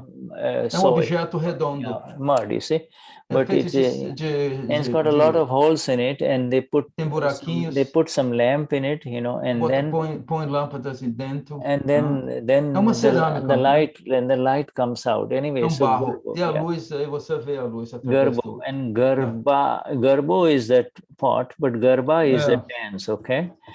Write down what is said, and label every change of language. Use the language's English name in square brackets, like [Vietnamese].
[Portuguese] objeto redondo. [English] Mud, you see. But it's got a lot of holes in it, and they put some lamp in it, and then [Portuguese] põe lâmpadas dentro. [English] And then the light comes out. Anyway, so [Portuguese] Garbo, e a luz, aí você vê a luz através [English] Garbo, and Garbo is that pot, but Garba is the dance, okay?